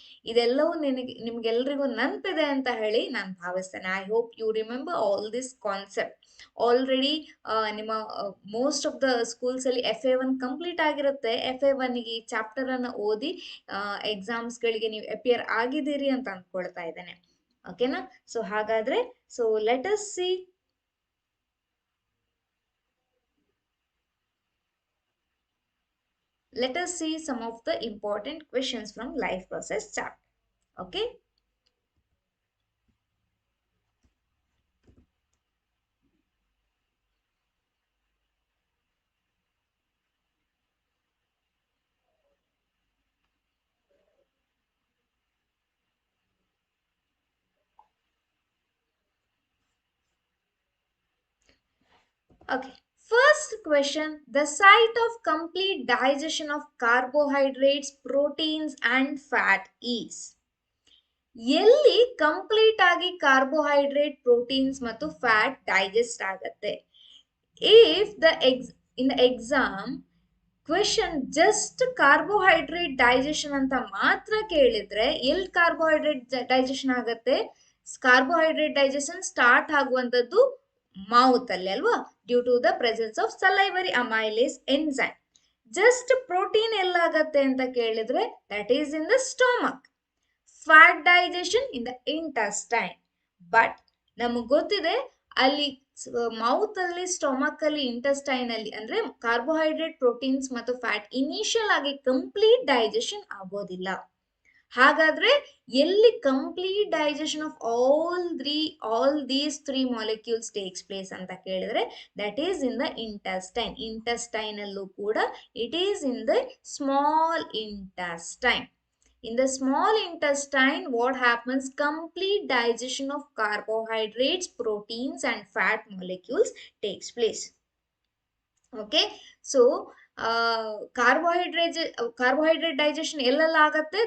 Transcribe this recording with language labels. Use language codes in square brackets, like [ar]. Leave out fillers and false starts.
[kn] ಇದೆಲ್ಲವೂ ನಿಮ್ಗೆಲ್ರಿಗೂ ನೆನಪಿದೆ ಅಂತ ಹೇಳಿ ನಾನು ಭಾವಿಸ್ತೇನೆ. [en] I hope you remember all this concept. [kn] Already ನಿಮ್ಮ ಮೋಸ್ಟ್ ಆಫ್ ದ ಸ್ಕೂಲ್ಸ್ ಅಲ್ಲಿ FA1 ಕಂಪ್ಲೀಟ್ ಆಗಿರುತ್ತೆ. FA1 ಗೆ ಈ ಚಾಪ್ಟರ್ ಅನ್ನ ಓದಿ ಎಕ್ಸಾಮ್ಸ್ ಗಳಿಗೆ ನೀವು ಅಪಿಯರ್ ಆಗಿದ್ದೀರಿ ಅಂತ ಅನ್ಕೊಳ್ತಾ ಇದ್ದೇನೆ. ಓಕೆನಾ? ಸೊ ಹಾಗಾದ್ರೆ [en] Let us see some of the important questions from life process chapter. Okay, first question, the site of complete digestion of carbohydrates, proteins and fat is. [kn] ಎಲ್ಲಿ ಕಂಪ್ಲೀಟ್ ಆಗಿ ಕಾರ್ಬೋಹೈಡ್ರೇಟ್, ಪ್ರೋಟೀನ್ಸ್ ಮತ್ತು fat digest ಆಗತ್ತೆ? If in the exam question just carbohydrate digestion ಅಂತ ಮಾತ್ರ ಕೇಳಿದ್ರೆ, ಎಲ್ಲಿ carbohydrate digestion ಆಗತ್ತೆ? Carbohydrate digestion start ಆಗುವಂತದ್ದು mouth ಅಲ್ಲಿ, ಅಲ್ವಾ? [en] Due to the presence of salivary amylase enzyme. [kn] Just protein ಎಲ್ಲಾಗತ್ತೆ ಅಂತ ಕೇಳಿದ್ರೆ, [en] That is in the stomach. Fat digestion in the intestine. [kn] But ನಮಗ್ ಗೊತ್ತಿದೆ ಅಲ್ಲಿ ಮೌತ್ ಅಲ್ಲಿ, ಸ್ಟೊಮಕ್ ಅಲ್ಲಿ, ಇಂಟೆಸ್ಟೈನ್ ಅಲ್ಲಿ ಅಂದ್ರೆ ಕಾರ್ಬೋಹೈಡ್ರೇಟ್, ಪ್ರೋಟೀನ್ಸ್ ಮತ್ತು ಫ್ಯಾಟ್ ಇನಿಷಿಯಲ್ ಆಗಿ ಕಂಪ್ಲೀಟ್ ಡೈಜೆಷನ್ ಆಗೋದಿಲ್ಲ. ಹಾಗಾದ್ರೆ ಎಲ್ಲಿ complete digestion [en] of all these three molecules takes place [kn] ಅಂತ ಕೇಳಿದ್ರೆ, [en] That is in the intestine. Intestine [kn] ಅಲ್ಲೂ ಕೂಡ [en] It is in the small intestine. In the small intestine, what happens? Complete digestion of carbohydrates, proteins and fat molecules takes place. Okay, so carbohydrate digestion [kn] ellella agatte?